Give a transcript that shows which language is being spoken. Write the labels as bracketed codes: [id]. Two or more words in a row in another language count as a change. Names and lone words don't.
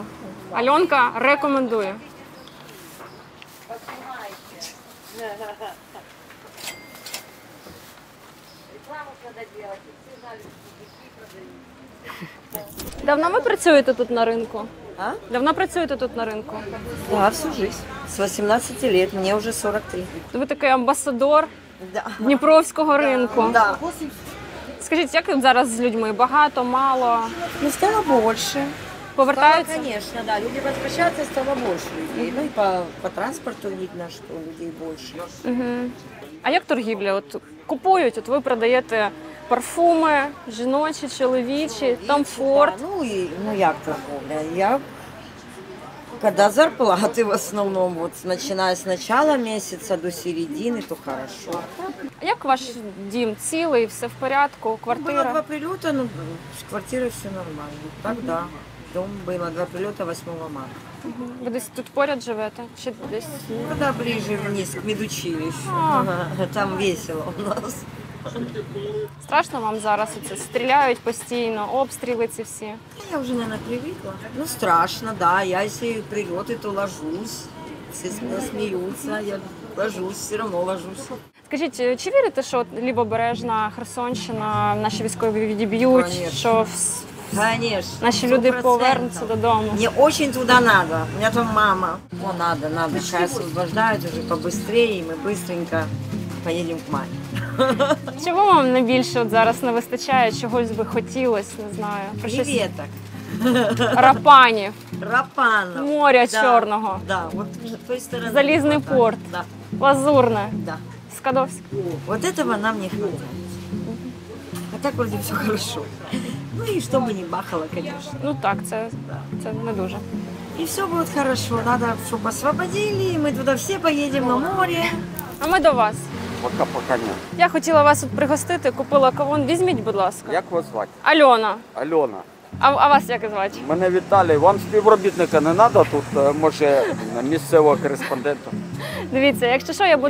[uk] Альонка рекомендує. Давно ви працюєте тут на ринку? А? Давно працюєте тут на ринку? [ru] Да, всю жизнь. С 18 лет, мне уже 43. [uk] Ви такий амбасадор Дніпровського ринку. [ru] Да. [uk] Скажіть, як тут зараз з людьми? Багато, мало? [ru] Ну, стало больше. [uk] Повертаються? [ru] Стало, конечно, да. Люди возвращаются, стало больше людей. Ну и по транспорту видно, что людей больше. [uk] Угу. А як торгівля? От купують, от ви продаєте парфуми, жіночі, чоловічі, комфорт. Ну як торговля? [ru] Когда зарплаты в основном, вот начиная с начала месяца до середины, то хорошо. [uk] А як ваш дім? Цілий, все в порядку, [ru] Было [uk] квартира? [ru] 2 прилета, но с квартирой все нормально. Так да. Дом было 2 прилета 8 марта. [uk] Ви десь тут поряд живете? Чи десь? [ru] Куда ближе вниз, к медучилищу. Там весело у нас. [uk] Страшно вам зараз оце? Стріляють постійно, обстріли ці всі? [ru] Я уже, наверное, привыкла. Ну, страшно, да. Я, если прилеты, то ложусь. Все смеются, я ложусь, все равно ложусь. [uk] Скажіть, чи вірите, що от Лівобережна, Херсонщина, наші військові відіб'ють, [ru] Конечно. [uk] що [ru] Конечно. [uk] наші люди [ru] 100%. [uk] повернуться додому? [ru] Мне очень туда надо. У меня там мама. Надо. Сейчас освобождают уже побыстрее, и мы быстренько поедем к маме. [uk] Чого вам найбільше от зараз не вистачає? Чогось би хотілося, не знаю. Про щось? [ru] Креветок. [uk] Рапанів, [ru] Рапанов. [uk] моря [ru] Да, [uk] чорного, [ru] Да, вот с той стороны. [uk] залізний [ru] вот так. [uk] порт, [ru] Да, [uk] Лазурне, [ru] да. [uk] Скадовськ. [ru] Вот этого нам не хватает. А так вроде все хорошо. Ну и чтобы не бахало, конечно. [uk] Ну так, це не дуже. [ru] И все будет хорошо. Надо, чтобы освободили, мы туда все поедем на море. [uk] А ми до вас. Пока ні. Я хотіла вас тут пригостити, купила кавун. Візьміть, будь ласка. Як вас звати? Альона. Альона. А вас як звати? Мене Віталій. Вам співробітника не треба тут, може, місцевого кореспондента? Дивіться, якщо що, я буду